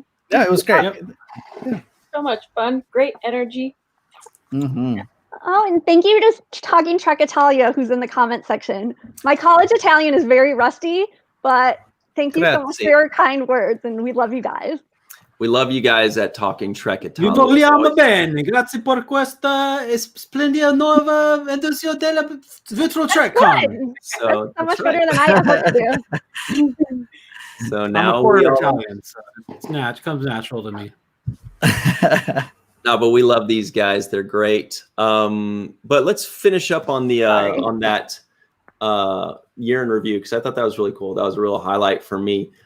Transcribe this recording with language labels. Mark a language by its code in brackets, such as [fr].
[en] Yeah, it was great. So much fun, great energy. Oh, and thank you to Talking Trek Italia, who's in the comment section. My college Italian is very rusty, but thank you so much for your kind words, and we love you guys. We love you guys at Talking Trek Italia. [it] Vi vogliamo bene, grazie per questa splendida nuova edizione della Virtual TrekCon. [en] So that's so much better than I ever do. So now I'm a Italian, so it comes natural to me. No, but we love these guys. They're great. But let's finish up on the on that year in review, because I thought that was really cool. That was a real highlight for me.